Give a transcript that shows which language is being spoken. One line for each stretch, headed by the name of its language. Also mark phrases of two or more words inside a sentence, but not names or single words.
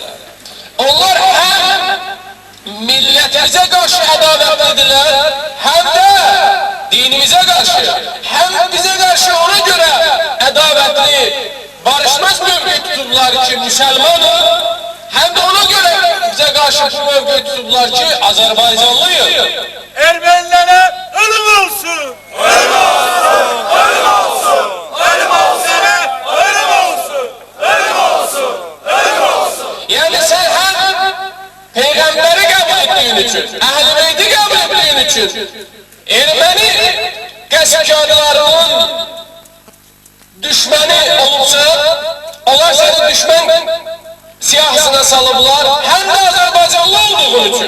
Azerbaijani: Onlar həm millətimizə qarşı ədavətlidirlər, həm də dinimizə qarşı, həm bizə qarşı ona görə ədavətli, barışmaz mövqe tutublar ki, müsəlmanıq, həm də ona görə bizə qarşı bu mövqe tutublar ki, Azərbaycanlıyıq. Ermənilere ölüm olsun! Ölüm olsun! Ölüm olsun! Ölüm olsun! Ölüm olsun! Ölüm olsun! Ölüm olsun!
Turkish: Yani sen hem peygamberi kabul ettiğin için, Ehl-i Beyt'i kabul ettiğin için,
Azerbaijani: Ermeni qəsbkarlarının düşməni olubsa, onlar seni düşmən siyahısına salıblar,
Turkish: hem de Azerbaycanlı olduğun için.